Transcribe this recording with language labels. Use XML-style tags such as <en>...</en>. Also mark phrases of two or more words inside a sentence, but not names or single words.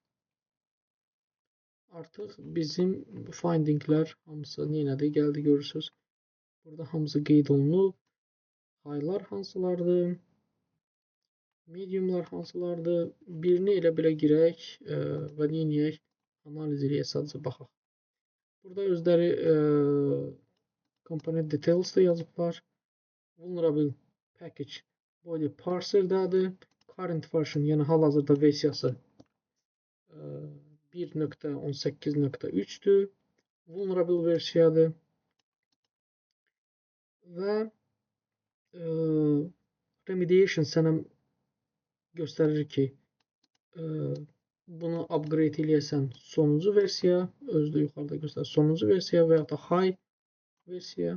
<az>Artıq bizim findinglər hamısı yenədə gəldi, görürsünüz. Burada hamısı qeyd olunub. Highlar hansılardır? Mediumlar hansılardır? Birini elə belə girək və neyiniyək? Analiz eləyək, sadəcə baxaq. Burada özləri</az> <en>component details</en> <az>da yazıblar.</az> <en>Vulnerable package body parser-</en> <az>dadır.</az> <en>Current version,</en> <az>yəni hal-hazırda versiyası 1.18.3-dür. Vulnerable versiyadır. Və remediation sənə göstərir ki, bunu upgrade eləyəsən sonuncu versiya, özdə yuxarıda göstərir sonuncu versiya və ya da high versiya.</az>